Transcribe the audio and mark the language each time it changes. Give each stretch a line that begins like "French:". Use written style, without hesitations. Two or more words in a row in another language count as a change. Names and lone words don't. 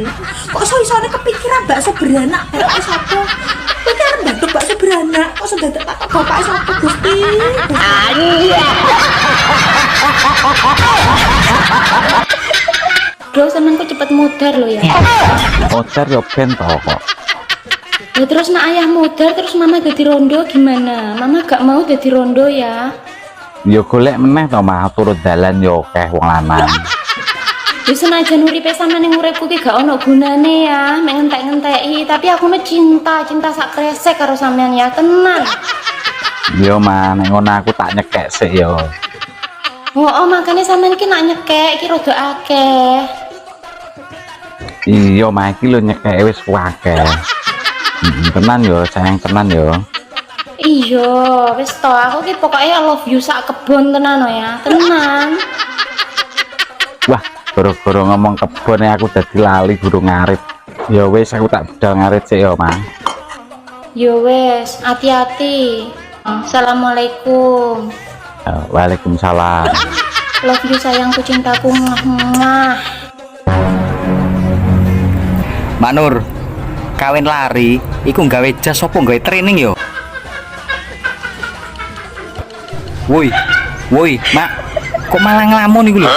Javanese: Kok iso-isone kepikiran bakso beranak bapake sapa? Kowe ki arep badhek bakso beranak kok sedadak takok bapake sapa, Gusti? Bro, sampean kok cepet modar lo ya. Modar yo ben to kok.
Indonesian: Ya terus nak ayah modar terus mama jadi rondo gimana? Mama gak mau jadi rondo ya.
Javanese: Yo golek meneh to mah turut dalan yo akeh wong lanang. Ya senajan uripe sampean ning uripku ki gak ono gunane ya, mek ngentek-ngenteki, tapi aku mah cinta sak kresek karo sampean ya, tenan. Yo mah nek ngono aku tak nyekek sik yo. Oh, makanya sampean ki nak nyekek ki rada akeh. Iya mah iki lho nyekek wis akeh. Tenan yo, sayang tenan yo. Iya, wis to aku ki pokoknya
English: love you
Javanese: sak kebon tenan ya, tenan. Wah, gara-gara ngomong kebon aku dadi lali guru ngarit. Ya wis aku tak bedal ngarit sik yo, Mang. Ya wis, hati-hati. Assalamualaikum. Waalaikumsalam.
English: Love you
Javanese: sayangku, cintaku. Mwah. Mbak Nur, kawin lari iku nggawe jas apa nggawe training yo? Woi, Mak, kok malah ngelamun iku lho?